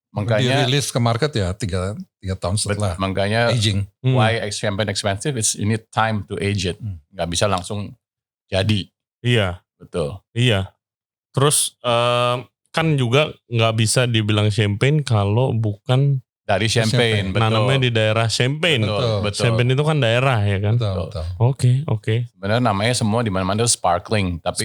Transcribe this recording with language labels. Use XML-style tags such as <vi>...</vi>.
<id>Makanya dirilis ke market ya 3 tahun setelah makanya</id> <en>aging. Why champagne expensive? It's you need time to age it.</en> <id>Nggak bisa langsung jadi. Iya. Betul. Iya. Terus kan juga nggak bisa dibilang champagne kalau bukan dari champagne. Betul. Nanamnya di daerah Champagne. Betul. Champagne itu kan daerah ya kan. Betul. Oke. Sebenarnya namanya semua di mana-mana sparkling. Tapi</id>